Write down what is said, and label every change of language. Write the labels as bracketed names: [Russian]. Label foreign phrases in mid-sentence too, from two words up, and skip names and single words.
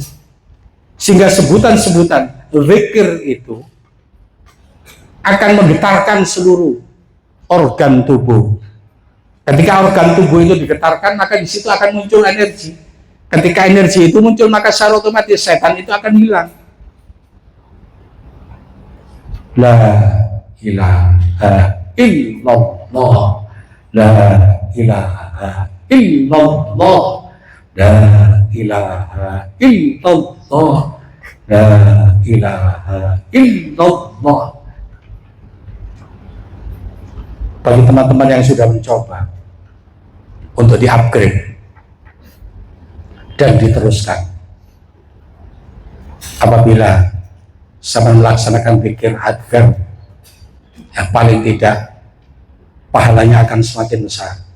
[Indonesian] Sehingga sebutan-sebutan zikir itu akan menggetarkan seluruh organ tubuh. Ketika organ tubuh itu digetarkan, maka di situ akan muncul energi. Ketika energi itu muncul, maka secara otomatis setan itu akan hilang. [Arabic] لا إله إلا الله، لا إله إلا الله، لا إله إلا الله، لا إله إلا الله. [Indonesian] Bagi teman-teman yang sudah mencoba untuk di-upgrade dan diteruskan, apabila sama melaksanakan zikir adhkar, yang paling tidak pahalanya akan semakin besar.